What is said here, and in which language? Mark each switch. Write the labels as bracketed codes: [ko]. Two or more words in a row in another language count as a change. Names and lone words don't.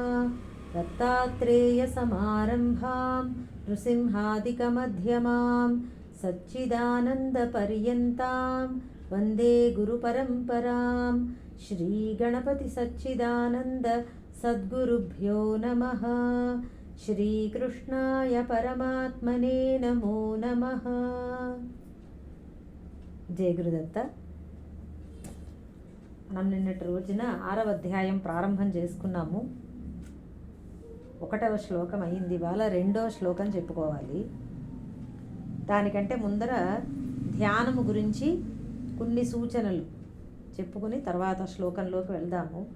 [sa] दत्तात्रेयसमारम्भां नृसिंहादिकमध्यमां सच्चिदानन्दपर्यन्तां वन्दे गुरुपरम्परां। श्रीगणपतिसच्चिदानन्द सद्गुरुभ्यो नमः। श्रीकृष्णाय परमात्मने नमो नमः। [te] జయ గురుదత్త. మనం నిన్నటి రోజున 6వ అధ్యాయం ప్రారంభం చేసుకున్నాము. 1వ శ్లోకం అయింది. ఇవాళ 2వ శ్లోకం చెప్పుకోవాలి. దానికంటే ముందర ధ్యానము గురించి కొన్ని సూచనలు చెప్పుకుని తర్వాత శ్లోకంలోకి వెళ్దాము.